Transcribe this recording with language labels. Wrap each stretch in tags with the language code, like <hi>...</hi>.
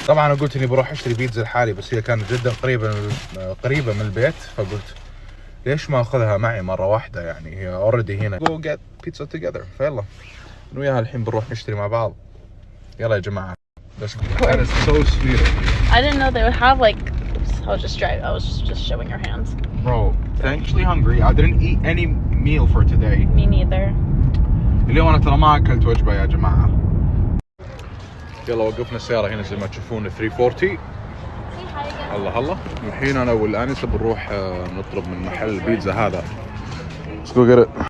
<ar>طبعا انا قلت اني بروح اشتري بيتزا لحالي، بس هي كانت جدا قريبة من البيت، فقلت ليش ما اخذها معي مرة واحدة، يعني هي already هنا.</ar> <en>Go get pizza together.</en> <ar>فيلا انا وياها الحين بنروح نشتري مع بعض. يلا يا جماعة.</ar> <en>That is so sweet of you. I didn't know they would have like. Oops, I was just showing your hands. Bro, I'm actually hungry. I didn't eat any meal for today. Me neither.</en> <ar>اليوم انا ترى ما اكلت وجبة يا جماعة. يلا وقفنا السيارة هنا زي ما تشوفون 340. الله الحين انا والانسة بنروح نطلب من محل بيتزا هذا.</ar> <en>Let's go get it.</en>